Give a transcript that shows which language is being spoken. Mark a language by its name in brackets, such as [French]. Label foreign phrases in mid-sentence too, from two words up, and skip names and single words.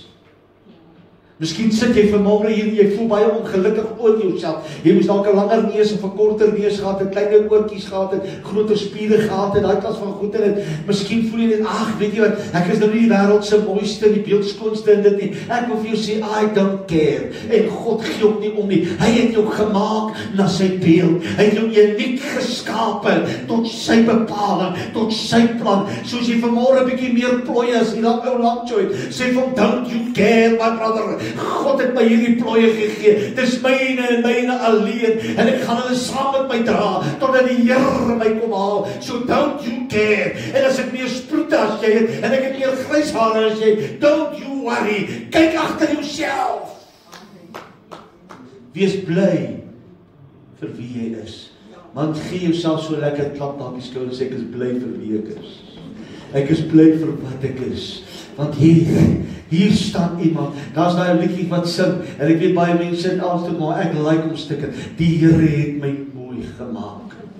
[Afrikaans] Miskien sit jy vanmôre hier en jy voel baie ongelukkig oor jouself. Jy moes dalk 'n langer neus of 'n korter neus gehad het, kleiner oortjies gehad het, groter spiere gehad het, daai klas van goeie en miskien voel jy net, ag, weet jy wat, ek is nou nie die wêreld se mooiste, die beeldskoonste in dit nie. Ek wil vir jou sê, [English] I don't care. [Afrikaans] En God gee ook nie om nie. Hy het jou gemaak na sy beeld. Hy het jou uniek geskape tot sy bepaling, tot sy plan. Soos jy vanmôre 'n bietjie meer plooi as jy dalk ou Langjoy, sê van [English] don't you care, my brother. [Afrikaans] God het my hierdie plooie gegee, dis myne en myne alleen, en ek gaan hulle saam met my dra, totdat die Here my kom haal, [English] so don't you care, [Afrikaans] en as ek meer sproete as jy het, en ek het meer grys hare as jy, [English] don't you worry, [Afrikaans] kyk agter jouself, wees bly vir wie jy is, want gee jouself so lekker klap op die skouder, sê ek is bly vir wie ek is bly vir wat ek is, want hier staan iemand, daar is daar 'n liedjie wat sing, en ek weet baie mense het altyd, maar ek like om stukke, die Here het my mooi gemaak.